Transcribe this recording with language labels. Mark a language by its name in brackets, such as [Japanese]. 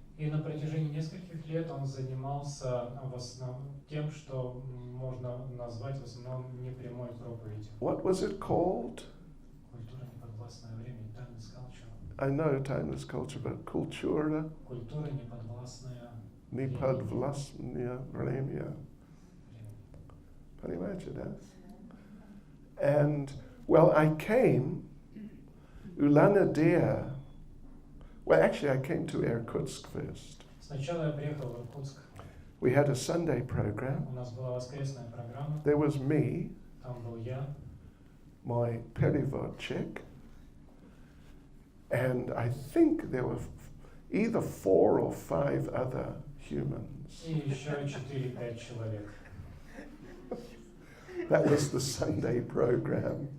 [Russian] И на протяжении нескольких лет он занимался в основном тем, что можно назвать в основном непрямой проповедью. [English] What was it called? [Russian] Культура неподвластное время, [English] timeless culture. I know timeless culture, but kultura [Russian] Культура неподвластное nipadvlasnya vremya. время. Понимаете, да? [English] And, well, I came, Ulana-Dea, well, actually I came to Irkutsk first. [Russian] Сначала я приехал в Иркутск. [English] We had a Sunday program. [Russian] У нас была воскресная программа. [English] There was me, [Russian] Там был я, [English] my perivodchik, and I think there were either 4 or 5 other humans. [Russian] и еще 4-5 человек. [English] That was the Sunday program